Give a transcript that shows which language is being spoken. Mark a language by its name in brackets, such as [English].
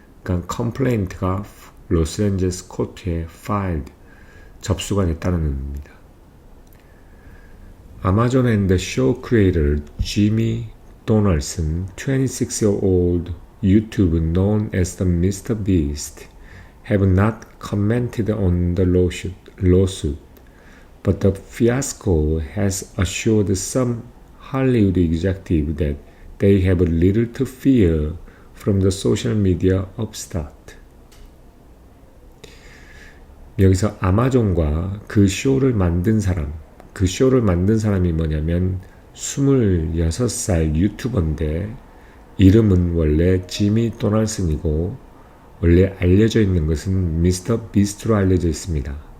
[Korean] 그러니까 컴플레인트가 로스앤젤레스 코트에 filed, 접수가 됐다는 의미입니다. [English] Amazon and the show creator Jimmy Donaldson, 26-year-old YouTuber known as the Mr. Beast, have not commented on the lawsuit, but the fiasco has assured some Hollywood executives that they have little to fear from the social media upstart. [Korean] 여기서 아마존과 그 쇼를 만든 사람이 뭐냐면 26살 유튜버인데 이름은 원래 지미 도널슨이고 원래 알려져 있는 것은 미스터 비스트로 알려져 있습니다.